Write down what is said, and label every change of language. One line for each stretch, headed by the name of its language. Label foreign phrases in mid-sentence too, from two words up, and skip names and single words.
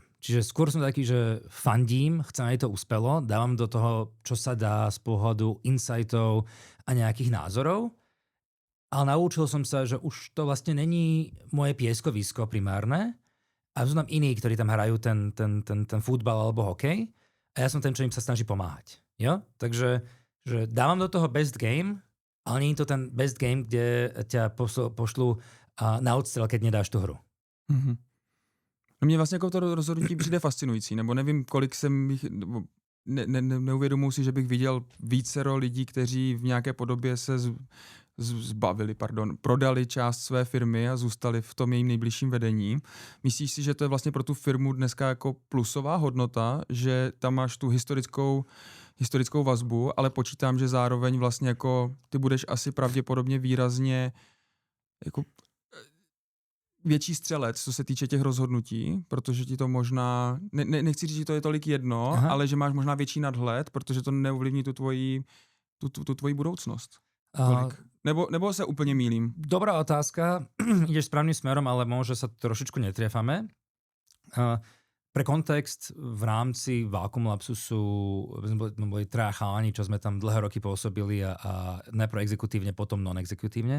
Slovak: Čiže skôr som taký, že fandím, chcem, aby to uspelo, dávam do toho, čo sa dá z pohľadu insightov a nejakých názorov, ale naučil som sa, že už to vlastne není moje pieskovisko primárne a sú tam iní, ktorí tam hrajú ten futbal alebo hokej a ja som ten, čo im sa snaží pomáhať. Jo? Takže že dávam do toho
English: best game,
Slovak: ale nie je to ten
English: best game,
Slovak: kde ťa pošlu na odstrel, keď nedáš tú hru.
Czech: No mě vlastně jako to rozhodnutí přijde fascinující, nebo nevím, kolik jsem jich, neuvědomuji si, že bych viděl vícero lidí, kteří v nějaké podobě se prodali část své firmy a zůstali v tom jejím nejbližším vedení. Myslíš si, že to je vlastně pro tu firmu dneska jako plusová hodnota, že tam máš tu historickou vazbu, ale počítám, že zároveň vlastně jako ty budeš asi pravděpodobně výrazně jako větší střelec, co se týče těch rozhodnutí, protože ti to možná, nechci říct, že to je tolik jedno, ale že máš možná větší nadhled, protože to neovlivní tu tvoji budoucnost.
Slovak: Nebo sa úplne mýlim? Dobrá otázka. Ideš správnym smerom, ale možno sa trošičku netriafame. Pre kontext, v rámci Vacuum Labsu boli traja chalani, čo sme tam dlhé roky pôsobili a najprv exekutívne, potom non-exekutívne.